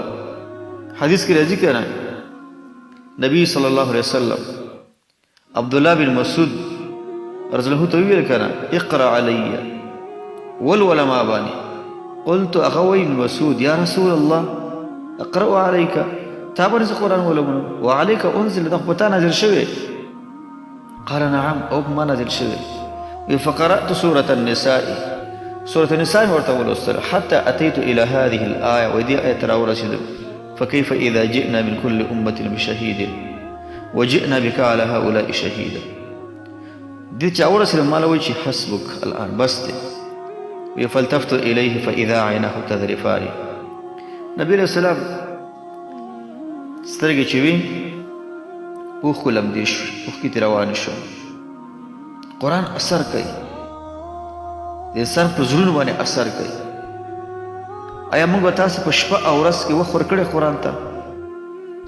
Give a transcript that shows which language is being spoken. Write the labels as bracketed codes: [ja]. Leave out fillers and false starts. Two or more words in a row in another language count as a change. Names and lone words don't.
[ps] حدیث کې راځي که نه، نبي [ar] صلی الله علیه وسلم [ps] عبدالله بن مسعود [ar] رضی الله [ps] ته وویل که نه، [ar] اقرأ علی [ps] ولوله ما باندې. قلت هغه وایي ابن مسعود [ar] یا رسول الله اقرأ علیک، [ps] تا باندې زه قرآن ولولم، [ar] وعلیک انزل، [ps] دا خو په تا نازل شوی. [ar] قال نعم، [ps] او په ما نازل شوی. [ar] فقرأت سورة النساء، سورة النساء [ps] ورته ولوستله [ar] حتى أتيت إلى هذه الآية، [ps] ودي آية راورسېدم، [ar] فكيف إذا جئنا من كل أمة بشهيد وجئنا بك على هؤلاء شهيدا. [ps] دې چې اورسېدم ما له وایي چې [ar] حسبک الآن، [ps] بس دی. [ar] فالتفت إليه فإذا عيناه تذرفان. [ps] نبي [ar] علیه السلام [ps] سترګې چې وي اوښکو لمدې شوې، اوښکې ترې روانې شوې. قرآن اثر کوي، د انسان په زړونو باندې اثر کوي. آیا موږ به تاسو په شپه او ورځ کې وخت ورکړی قرآن ته؟